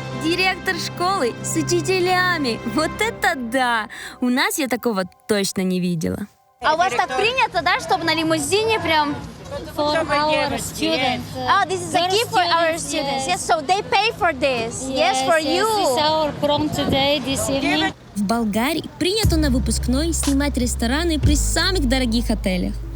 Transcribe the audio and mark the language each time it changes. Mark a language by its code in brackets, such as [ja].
[ru] Директор школы с учителями. Вот это да! У нас я такого точно не видела. А у вас так принято, да, чтобы на лимузине прям... [en] For our students. This is a gift for our students. Yes, so they pay for this. Yes, for you. This is our prom today, this evening. [ru] В Болгарии принято на выпускной снимать рестораны при самых дорогих отелях.